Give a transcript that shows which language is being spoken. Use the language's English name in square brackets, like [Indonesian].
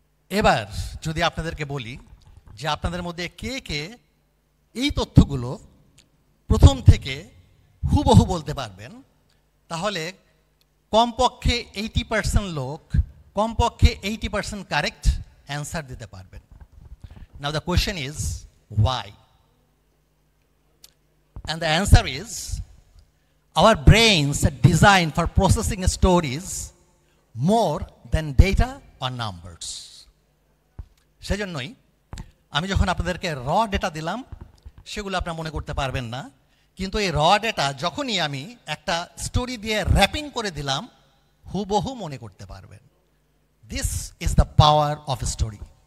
[Bangla] এবার যদি আপনাদেরকে বলি যে আপনাদের মধ্যে কে কে এই তথ্যগুলো প্রথম থেকে হুবহু বলতে পারবেন, তাহলে কমপক্ষে 80% লোক কমপক্ষে 80% কারেক্ট অ্যান্সার দিতে পারবেন। [English] Now the question is why? And the answer is our brains are designed for processing stories more than data or numbers. [Bangla] সেজন্যই আমি যখন আপনাদেরকে র ডেটা দিলাম সেগুলো আপনারা মনে করতে পারবেন না, কিন্তু এই র ডেটা যখনই আমি একটা স্টোরি দিয়ে র্যাপিং করে দিলাম হুবহু মনে করতে পারবেন। [English] This is the power of story.